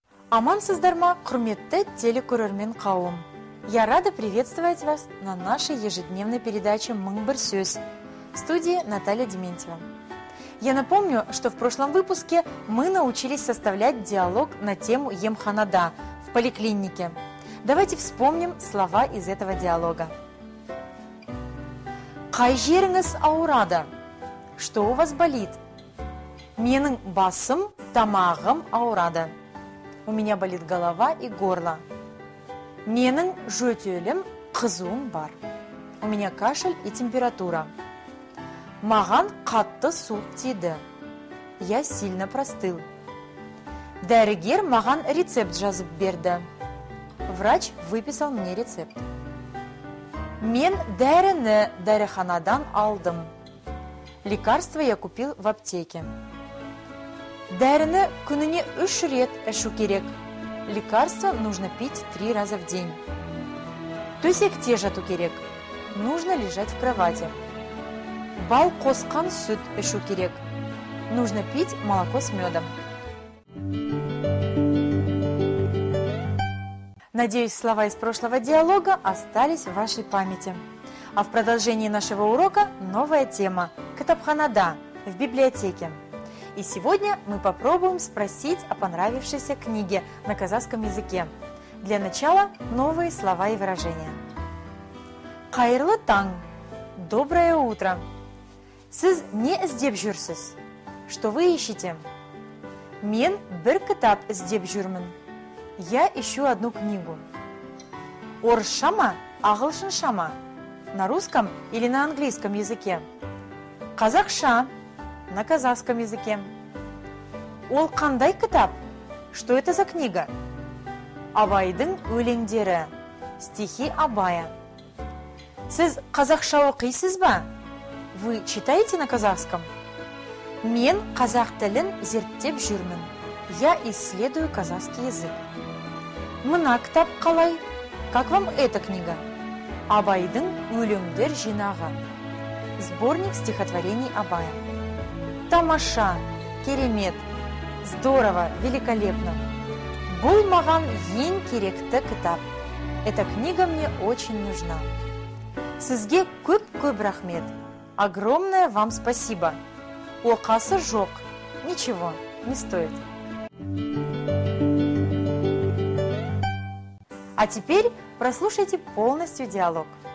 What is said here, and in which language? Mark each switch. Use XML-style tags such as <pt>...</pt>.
<kk>Амансыздарма, құрметті телекөрермен қауым.</kk> <ru>Я рада приветствовать вас на нашей ежедневной передаче «Мың бір сөз» в студии Наталья Дементьева. Я напомню, что в прошлом выпуске мы научились составлять диалог на тему емханада в поликлинике. Давайте вспомним слова из этого диалога.</ru> <kk>Қай жеріңіз ауырады?</kk> <ru>Что у вас болит?</ru> <kk>Менің басым, тамағым ауырады.</kk> <ru>У меня болит голова и горло.</ru> <kk>Менің жөтелім, қызуым бар.</kk> <ru>У меня кашель и температура.</ru> <kk>Маған қатты суық тиді.</kk> <ru>Я сильно простыл.</ru> <kk>Дәрігер маған рецепт жазып берді.</kk> <ru>Врач выписал мне рецепт.</ru> <kk>Мен дәріні дәріханадан алдым.</kk> <ru>Лекарство я купил в аптеке.</ru> <kk>Дәріні күніне 3 рет ішу керек.</kk> <ru>Лекарство нужно пить 3 раза в день.</ru> <kk>Төсекте жату керек.</kk> <ru>Нужно лежать в кровати.</ru> <kk>Бал қосқан сүт ішу керек.</kk> <ru>Нужно пить молоко с медом. Надеюсь, слова из прошлого диалога остались в вашей памяти. А в продолжении нашего урока новая тема – кітапханада в библиотеке. И сегодня мы попробуем спросить о понравившейся книге на казахском языке. Для начала новые слова и выражения.</ru> <kk>Қайырлы таң.</kk> <ru>Доброе утро.</ru> <kk>Сіз не іздеп жүрсіз?</kk> <ru>Что вы ищете?</ru> <kk>Мен бір кітап іздеп жүрмін.</kk> <ru>Я ищу одну книгу.</ru> <kk>Орысша ма, ағылшынша ма?</kk> <ru>На русском или на английском языке?</ru> <kk>Қазақша.</kk> <ru>На казахском языке.</ru> <kk>Ол қандай кітап?</kk> <ru>Что это за книга?</ru> <kk>Абайдың өлеңдері.</kk> <ru>Стихи Абая.</ru> <kk>Сіз қазақша оқисыз ба?</kk> <ru>Вы читаете на казахском?</ru> <kk>Мен қазақ тілін зерттеп жүрмін.</kk> <ru>Я исследую казахский язык.</ru> <kk>Мына кітап қалай?</kk> <ru>Как вам эта книга?</ru> <kk>Абайдың өлеңдер жинағы.</kk> <ru>Сборник стихотворений Абая.</ru> <kk>Тамаша, керемет,</kk> <ru>здорово, великолепно.</ru> <kk>Бұл маған ең керекті кітап.</kk> <ru>Эта книга мне очень нужна.</ru> <kk>Сізге көп рахмет.</kk> <ru>Огромное вам спасибо.</ru> <kk>Оқасы жоқ.</kk> <ru>Ничего, не стоит. А теперь прослушайте полностью диалог.</ru>